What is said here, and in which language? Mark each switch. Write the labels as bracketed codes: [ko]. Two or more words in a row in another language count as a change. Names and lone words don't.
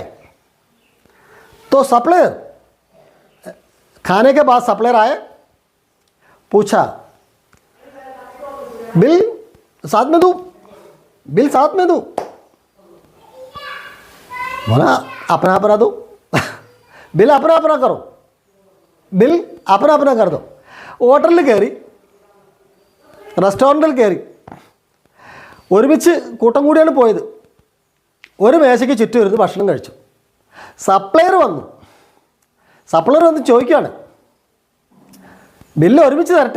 [hi] तो सप्लायर खाने के बाद सप्लायर आए, पूछा बिल साथ में दूँ? बिल साथ में दूँ? बोला अपना अपना दो. बिल अपना अपना करो. बिल अपना अपना कर दो. [ml] ഹോട്ടലിൽ കയറി, റെസ്റ്റോറൻറ്റിൽ കയറി, ഒരുമിച്ച് കൂട്ടം കൂടിയാണ് പോയത്. ഒരു മേശയ്ക്ക് ചുറ്റും ഇരുന്ന് ഭക്ഷണം കഴിച്ചു. സപ്ലയർ വന്നു ചോദിക്കുകയാണ്, ബില്ല് ഒരുമിച്ച് തരട്ടെ?